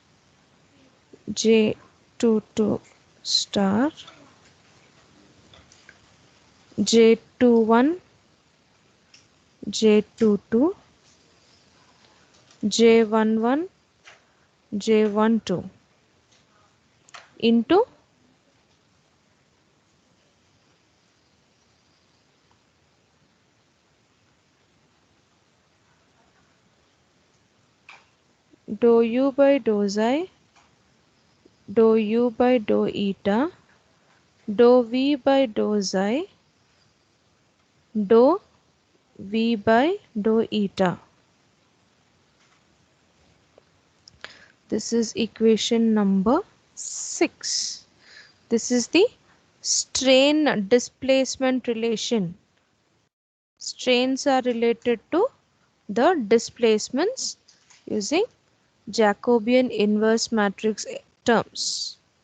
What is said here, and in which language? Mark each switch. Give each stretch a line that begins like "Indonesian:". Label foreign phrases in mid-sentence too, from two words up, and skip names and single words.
English: J22 star, J21, J22, J11, J12 into dou u by dou xi, dou u by dou eta, dou v by dou xi, dou v by dou eta. This is equation number 6. This is the strain displacement relation. Strains are related to the displacements using Jacobian inverse matrix terms.